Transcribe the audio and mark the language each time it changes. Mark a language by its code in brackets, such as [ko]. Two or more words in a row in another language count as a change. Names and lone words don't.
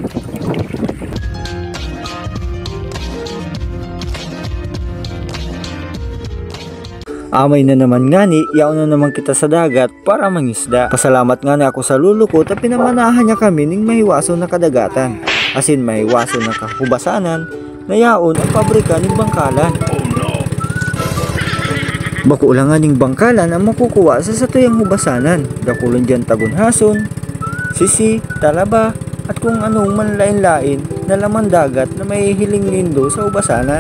[bik] Amay na naman nga ni, yaon na naman kita sa dagat para mangisda. Pasalamat nga na ako sa lulukot at pinamanahan niya kami ning mahiwaso na kadagatan. Asin mahiwaso na kahubasanan na yaon ang pabrika ng bangkalan. Bako lang nga ning bangkalan ang makukuha sa satuyang hubasanan. Dakulon dyan tagunhason, sisi, talaba, at kung anong manlain-lain na laman dagat na may hiling nindo sa hubasanan.